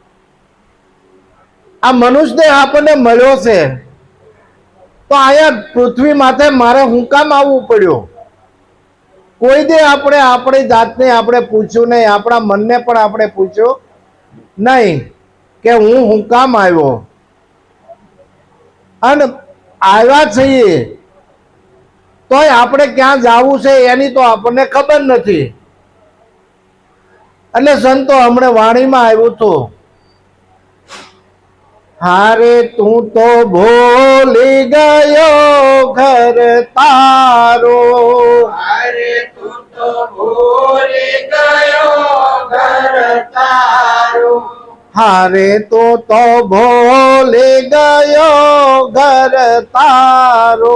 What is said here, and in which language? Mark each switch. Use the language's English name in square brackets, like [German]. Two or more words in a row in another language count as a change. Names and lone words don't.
[Gujarati] આ મનુષ્ય આપણને મળ્યો છે તો આયા પૃથ્વી માથે મારે હું કામ આવવું પડ્યું કોઈ દે આપણે આપણી જાતને આપણે પૂછ્યું નહીં આપણા મનને પણ આપણે પૂછ્યું નહીં કે હું કામ આવ્યો અને આવ્યા છીએ તોય આપણે ક્યાં જવું છે એની તો આપણને ખબર નથી એટલે સંતો હમણે વાણીમાં આવ્યું હતું હારે તું તો ભૂલી ગયો ઘર તારો હારે તું તો ભૂલી ગયો ઘર તારો હારે તું તો ભૂલી ગયો ઘર તારો